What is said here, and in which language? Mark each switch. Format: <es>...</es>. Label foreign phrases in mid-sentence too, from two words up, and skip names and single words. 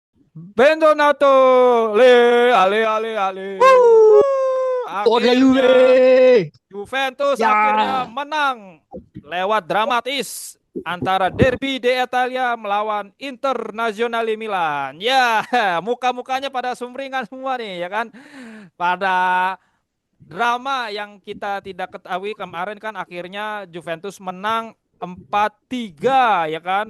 <it>Benvenuto, ale, ale, ale. Woo! Forza</it> <id>Akhirnya Juve! Juventus akhirnya Ya, menang lewat dramatis antara Derby Italia melawan Internazionale Milan. Ya, muka-mukanya pada sumringah semua nih, ya kan? Pada drama yang kita tidak ketahui kemarin kan akhirnya Juventus menang 4-3 ya kan.</id>